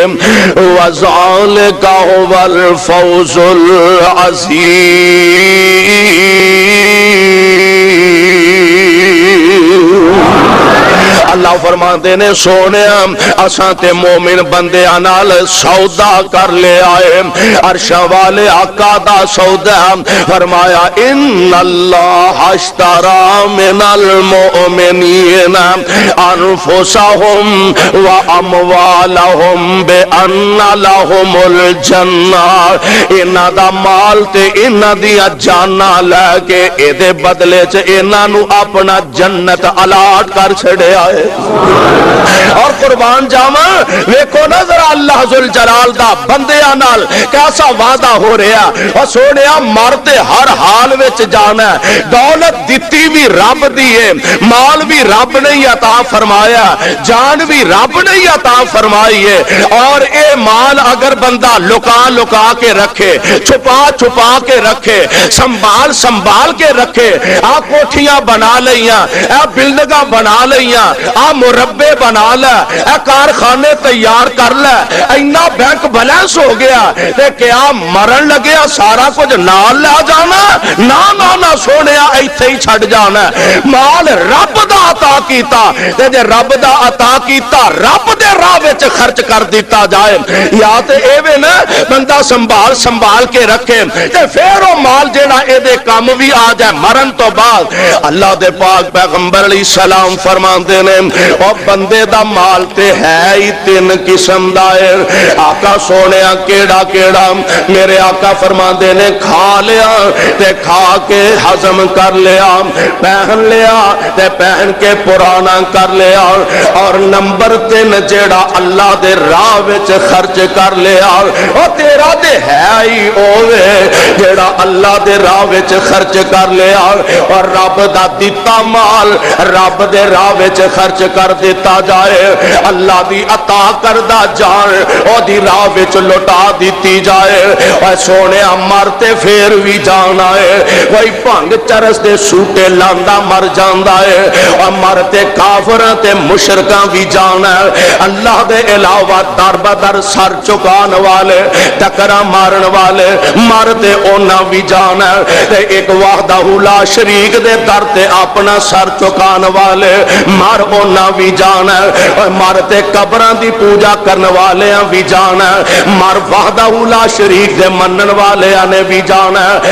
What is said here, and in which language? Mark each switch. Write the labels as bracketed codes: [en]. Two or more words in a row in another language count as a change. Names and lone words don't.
[ar] وذلك هو الفوز [pa] اللہ فرماندے نے سونے اساں تے مومن بندے نال سودا کر لے آئے عرش والے آقا دا سودا فرمایا [ar] ان اللہ اشترى من المؤمنین انفسهم واموالهم بان لهم الجنہ [pa] انہاں دا مال تے انہاں دی جاناں لے کے اے دے بدلے چ انہاں نو اپنا جنت الاٹ کر چھڑیا ہے اور قربان جاواں ویکھو نا ذرا اللہ ذوالجلال دا بندیاں نال کیسا وعدہ ہو رہا اور سونیا مرتے ہر حال وچ جانا ہے دولت دتی بھی رب دی ہے مال بھی رب نے عطا فرمایا جان بھی رب نے عطا فرمائی ہے اور اے مال اگر بندہ لکا لکا کے رکھے چھپا چھپا کے رکھے سنبھال سنبھال کے رکھے آ کوٹھیاں بنا لیاں اے بلڈنگاں بنا لیاں آ مربے بنا لے اے کارخانے تیار کر لے اینا بینک بیلنس ہو گیا تے کیا مرن لگیا سارا کچھ نال لے جانا نہ سونیا ایتھے ہی چھڑ جانا مال رب دا عطا کیتا تے جے رب دا عطا کیتا رب دے راہ وچ خرچ کر دیتا جائے یا تے ایویں نا بندہ سنبھال سنبھال کے رکھے تے پھر او مال جیڑا اے دے کام بھی آ جائے مرن تو بعد اللہ دے پاک پیغمبر [ar] علیہ السلام [pa] فرماندے نے اور بندے دا مال تے ہے ہی تین قسم دا ہے. آقا سونے کیڑا کیڑا؟ میرے آقا فرماندے نے کھا لیا تے کھا کے ہضم کر لیا، پہن لیا تے پہن کے پرانا کر لیا، اور نمبر 3 جیڑا اللہ دے راہ وچ خرچ کر لیا. او تیرا تے ہے ہی اوے جیڑا اللہ دے راہ وچ خرچ کر لیا، اور رب دا دتا مال رب دے راہ وچ خرچ کر دیتا جائے، اللہ دی عطا کردہ جان او دی راہ وچ لٹا دیتی جائے. اور سونے مرتے پھر بھی جانا ہے، کوئی بھنگ چرس دے سوٹے لاندا مر جاندا ہے، اور مرتے کافراں تے مشرکاں بھی جانا ہے. اللہ دے علاوہ در بدر سر چکان والے ٹکرا مارن والے مرتے اونا بھی جانا ہے. تے ایک [ar] وحدہ لا شریک [pa] دے در تے اپنا سر چکان والے مر اونا بھی جانا ہے، اور مرتے قبراں دی پوجا کرن والے بھی جانا ہے، مر [ar] وحدہ لا شریک [pa] دے منن والے نے بھی جانا ہے.